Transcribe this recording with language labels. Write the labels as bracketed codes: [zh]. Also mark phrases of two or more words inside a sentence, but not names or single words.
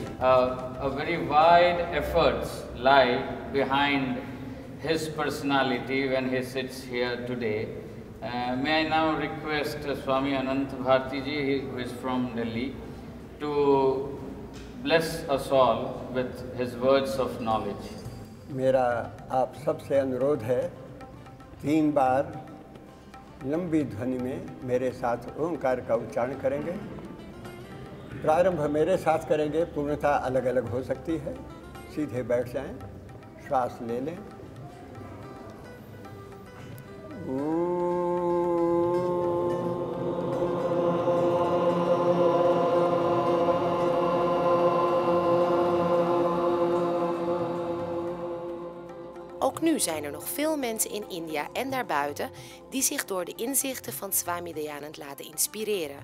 [en] A very wide efforts lie behind his personality when he sits here today. May I now request Swami Ananta Bharati ji, who is from Delhi, to bless us all with his words of knowledge. [hi] मेरा आप सबसे अनुरोध है, 3 बार लंबी ध्वनि में मेरे साथ ओंकार का उच्चारण करेंगे। प्रारंभ मेरे साथ करेंगे, पूर्णता अलग अलग हो सकती है। सीधे बैठ जाएं, श्वास ले लें। [nl] Ook nu zijn er nog veel mensen in India en daarbuiten die zich door de inzichten van Swami Dayanand laten inspireren.